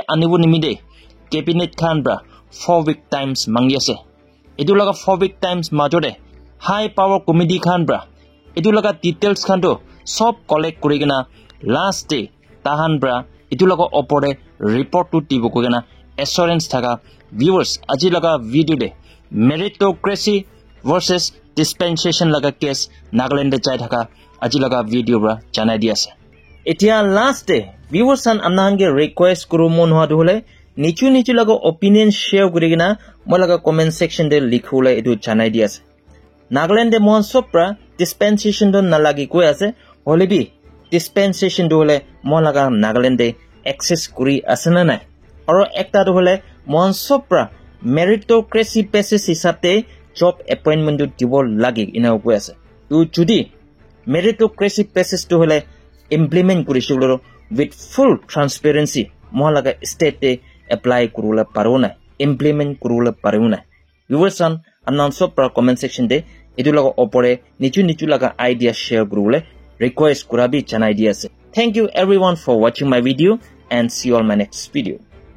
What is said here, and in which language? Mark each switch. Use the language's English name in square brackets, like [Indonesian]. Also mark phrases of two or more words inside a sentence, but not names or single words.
[Naga Pidgin] anibu nimide cabinet khan bra 4 [English] week times [Naga Pidgin] mangi ase etu laga 4 week times majode [English] high power committee [Naga Pidgin] khan bra etu laga details khan do sob collect kurigina last day tahan bra etu laga opore report to tibu kugena assurance thaga viewers aji laga video de [English] meritocracy versus dispensation [Naga Pidgin] laga case Nagaland de chai thaka aji laga video bra janai di ase etia last day viewers an amnahange request kuru mon hoa hole nichu laga opinion share kurigina moi laga [English] comment section [Naga Pidgin] de likhule etu janai di ase Nagaland de mon sopra dispensation don nalagi koi ase hole bi dispensation do hole mon laga Nagaland de access kuri asena nai aro ekta do hole mon sopra [English] meritocracy basis [Naga Pidgin] hisabte [English] job appointment [Naga Pidgin] do dibo lagi ina koi ase tu judi [English] meritocracy basis [Naga Pidgin] do hole implement kurishuloro [English] with full transparency [Naga Pidgin] mon laga state de apply kurula paruna implement kurula paruna viewers an amnan sopra [English] comment section [Naga Pidgin] de edu laga opore nichu laga idea share kurule request kurabi janai di ase [English] thank you everyone for watching my video and see you on my next video